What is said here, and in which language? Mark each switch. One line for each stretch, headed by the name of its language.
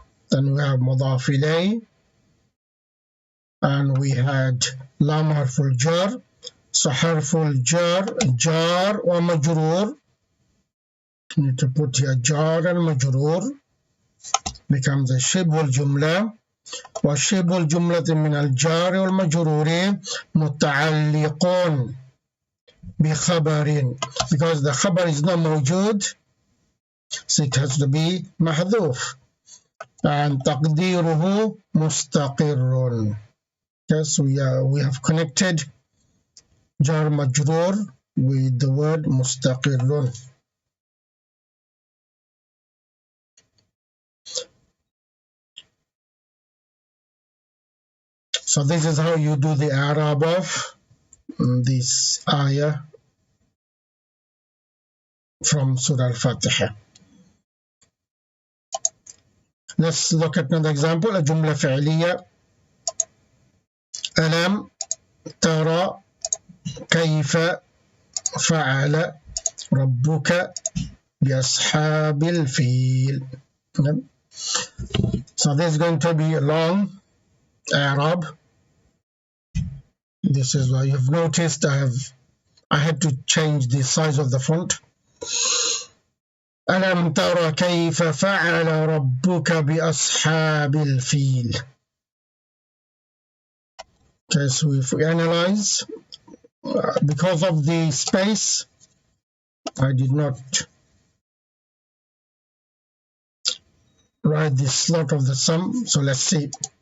English: Then we have Mudaf ilay, and we had Lam harful jar. So harful jar wa majrur. Need to put here jar and majrur becomes a shibhul jumla.
Arabic: وشبه الجملة من الجار والمجرور متعلق بخبر,
English: because the
Arabic: خبر
English: is not
Arabic: موجود,
English: so it has to be
Arabic: محذوف,
English: and
Arabic: تقديره مستقر.
English: Yes, we have connected jar majrur with the word مستقر. So this is how you do the Arab of this ayah from Surah Al-Fatiha. Let's look at another example, a جملة فعلية.
Arabic: ألم ترى كيف فعل ربك بأصحاب الفيل.
English: So this is going to be a long Arab. This is why you've noticed I had to change the size of the font.
Arabic: ألم ترى كيف فعل ربك بأصحاب الفيل.
English: Okay, so if we analyze, because of the space, I did not write the slot of the sum. So let's see.